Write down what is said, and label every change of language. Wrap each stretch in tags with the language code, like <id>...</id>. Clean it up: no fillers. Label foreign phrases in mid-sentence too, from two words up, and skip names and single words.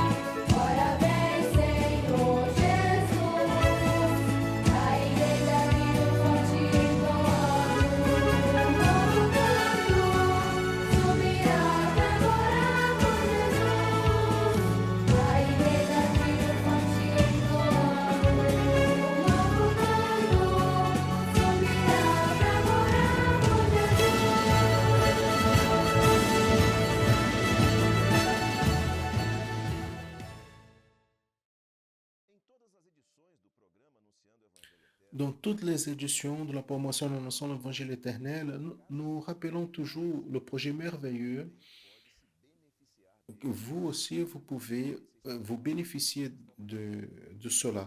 <pt>Ora vem, Senhor Jesus, a igreja triunfante entoando um novo canto, subirá pra morar com Jesus. A igreja triunfante entoando um novo canto, subirá pra morar com</pt> <fr>Dans toutes les éditions de la promotion annonçant l'évangile éternel, nous rappelons toujours le projet merveilleux que vous aussi, vous pouvez vous bénéficier de cela.</fr>